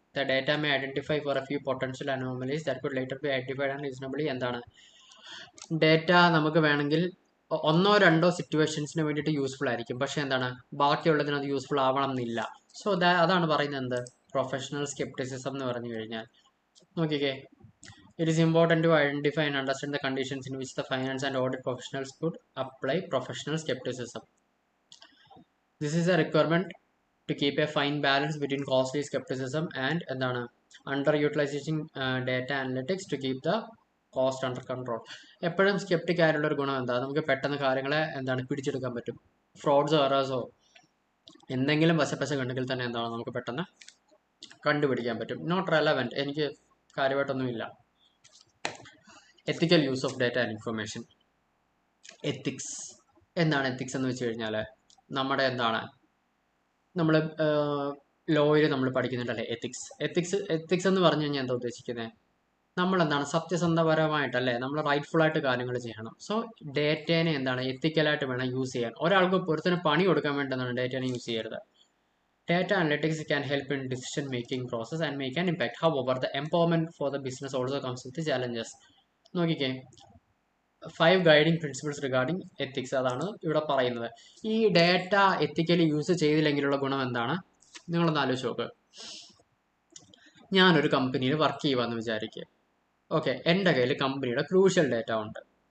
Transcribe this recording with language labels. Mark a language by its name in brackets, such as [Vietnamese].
[English] The data may identify for a few potential anomalies that could later be identified and reasonably. [Malayalam] എന്താണ് data നമുക്ക് വേണമെങ്കിൽ ഒന്നോ രണ്ടോ സിറ്റുവേഷൻസിന് വേണ്ടിയിട്ട് യൂസ്ഫുൾ ആയിരിക്കും, പക്ഷെ എന്താണ് ബാക്കിയുള്ളതിന് അത് യൂസ്ഫുൾ ആവണം എന്നില്ല. സോ അതാണ് പറയുന്നത് എന്ത് പ്രൊഫഷണൽ സ്കെപ്റ്റിസിസം എന്ന് പറഞ്ഞു കഴിഞ്ഞാൽ. നോക്കിക്കേ, [English] it is important to identify and understand the conditions in which the finance and audit professionals could apply professional skepticism. This is a requirement to keep a fine balance between costly skepticism and [Malayalam] എന്താണ് [English] underutilizing data analytics to keep the cost under control. [Malayalam] എപ്പോഴും sceptic ആയിട്ടുള്ള ഒരു ഗുണം എന്താ, നമുക്ക് പെട്ടെന്ന് കാര്യങ്ങളെ എന്താണ് പിടിച്ചെടുക്കാൻ പറ്റും. ഫ്രോഡ്സോ എറേഴ്സോ എന്തെങ്കിലും വശപ്പശ കണ്ടെങ്കിൽ തന്നെ എന്താണ് നമുക്ക് പെട്ടെന്ന് കണ്ടുപിടിക്കാൻ പറ്റും. നോട്ട് റെലവൻറ്റ്, എനിക്ക് കാര്യമായിട്ടൊന്നുമില്ല. എത്തിക്കൽ use of data and information. Ethics എന്താണ് എത്തിക്സ് എന്ന് വെച്ച് കഴിഞ്ഞാൽ നമ്മുടെ എന്താണ് നമ്മൾ ലോയിൽ നമ്മൾ പഠിക്കുന്നുണ്ടല്ലേ എത്തിക്സ് എന്ന് പറഞ്ഞു കഴിഞ്ഞാൽ എന്താ ഉദ്ദേശിക്കുന്നത്, നമ്മൾ എന്താണ് സത്യസന്ധപരമായിട്ടല്ലേ നമ്മൾ റൈറ്റ്ഫുൾ ആയിട്ട് കാര്യങ്ങൾ ചെയ്യണം. സോ ഡേറ്റേനെ എന്താണ് എത്തിക്കലായിട്ട് വേണം യൂസ് ചെയ്യാൻ. ഒരാൾക്ക് ഒരുത്തിന് പണി കൊടുക്കാൻ വേണ്ടി എന്താണ് ഡേറ്റേനെ യൂസ് ചെയ്യരുത്. [English] Data analytics can help in decision making process and make an impact. However, the empowerment for the business also comes with the challenges. [Malayalam] നോക്കിക്കേ, 5 ഗൈഡിങ് പ്രിൻസിപ്പിൾസ് റിഗാർഡിങ് എത്തിക്സ് അതാണ് ഇവിടെ പറയുന്നത്. ഈ ഡേറ്റ എത്തിക്കലി യൂസ് ചെയ്തില്ലെങ്കിലുള്ള ഗുണം എന്താണ് നിങ്ങളൊന്ന് ആലോചിച്ച് നോക്ക്. ഞാനൊരു കമ്പനിയിൽ വർക്ക് ചെയ്യുവാന്ന് വിചാരിക്കുക. ഓക്കെ, എൻ്റെ കയ്യിൽ കമ്പനിയുടെ ക്രൂഷ്യൽ ഡേറ്റ ഉണ്ട്.